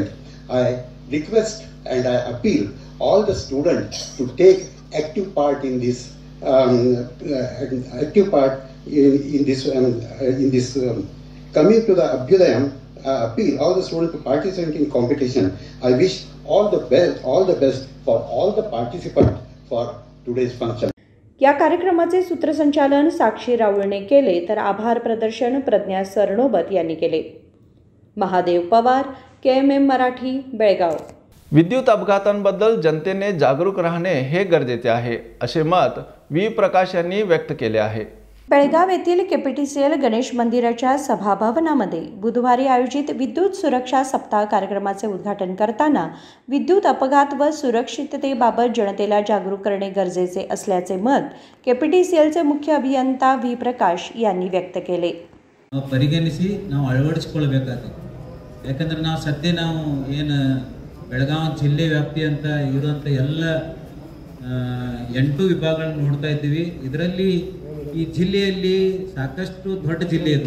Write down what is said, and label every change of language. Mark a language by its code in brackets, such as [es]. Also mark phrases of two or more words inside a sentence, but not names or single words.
[en] I request and I appeal all the students to take active part in this coming to the Abhyudayam. Appeal all the students to participate in competition. I wish all the best for all the participants for today's function. [mr] या कार्यक्रमाचे सूत्रसंचालन साक्षी राऊळने केले तर आभार प्रदर्शन प्रज्ञा सरनोबत यांनी केले. महादेव पवार, KMM मराठी, बेळगाव. विद्युत अपघातांबद्दल जनतेने जागरूक राहणे हे गरजेचे आहे असे मत V प्रकाश यांनी व्यक्त केले आहे. बेळगाव येथील KPTCL गणेश मंदिराच्या सभाभवनामध्ये बुधवारी आयोजित विद्युत सुरक्षा सप्ताह कार्यक्रमाचे उद्घाटन करताना विद्युत अपघात व सुरक्षिततेबाबत जनतेला जागरूक करणे गरजेचे असल्याचे मत KPTCLचे मुख्य अभियंता V प्रकाश यांनी व्यक्त केले. [kn] ಪರಿಗಣಿಸಿ ನಾವು ಅಳವಡಿಸಿಕೊಳ್ಳಬೇಕಾಗಿದೆ. ಯಾಕಂದ್ರೆ ನಾವು ಸದ್ಯ ನಾವು ಏನು ಬೆಳಗಾವಿ ಜಿಲ್ಲೆ ವ್ಯಾಪ್ತಿ ಅಂತ ಇರುವಂಥ ಎಲ್ಲ 8 ವಿಭಾಗಗಳನ್ನು ನೋಡ್ತಾ ಇದ್ದೀವಿ. ಇದರಲ್ಲಿ ಈ ಈ ಜಿಲ್ಲೆಯಲ್ಲಿ ಸಾಕಷ್ಟು ದೊಡ್ಡ ಜಿಲ್ಲೆ ಇದು.